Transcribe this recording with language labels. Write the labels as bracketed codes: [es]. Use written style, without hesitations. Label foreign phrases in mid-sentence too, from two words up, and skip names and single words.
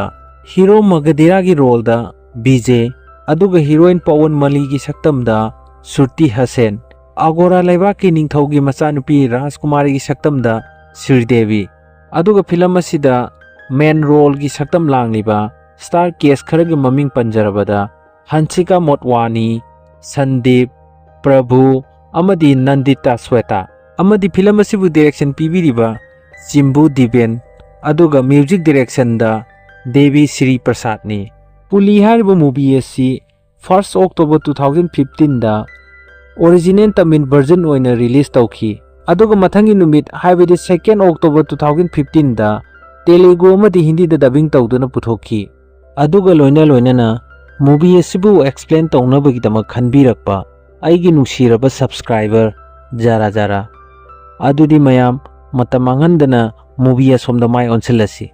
[mni] Hero Magadira gi role da BJ aduga heroine Pawan Mali gi saktam da Surti Hasen. Agora laiba ki ningthau gi machanupi Rajkumari gi saktam da Sridevi. Aduga film asida [en] main role [mni] gi saktam langliba [en] star cast [mni] kharagi maming panjarabada Hansika Motwani, Sandeep, Prabhu amadi Nandita Sweta. Amadi film asibu direction pibiriba Chimbu Diben aduga [en] music direction [mni] da Devi Sri Prasad ni. PULI hariba movie asi 1st October 2015 da [en] original Tamil version [mni] oina release tawki. Aduga mathangi numit haibadi 2nd October 2015 da Telugu amadi Hindi da dubbing tawduna puthoki. Aduga loina na movie asibu explain tawnabagidama khanbirakpa aigi nuksiraba subscriber jara adudi mayam matamangandana movie asomda mai onsilasi.